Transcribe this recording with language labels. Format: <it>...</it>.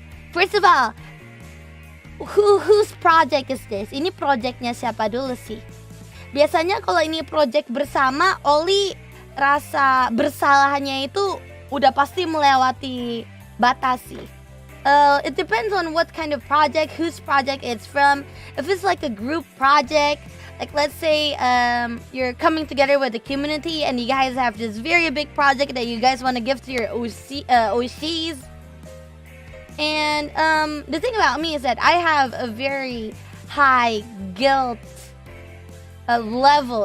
<en>First of all, whose project is this?</en> <id>Ini projectnya siapa dulu sih? Biasanya kalau ini project bersama, Ollie rasa bersalahnya itu udah pasti melewati batas sih.</id> <en>It depends on what kind of project, whose project it's from. If it's like a group project, like let's say you're coming together with the community and you guys have this very big project that you guys want to give to your OCs. And the thing about me is that I have a very high guilt level.</en>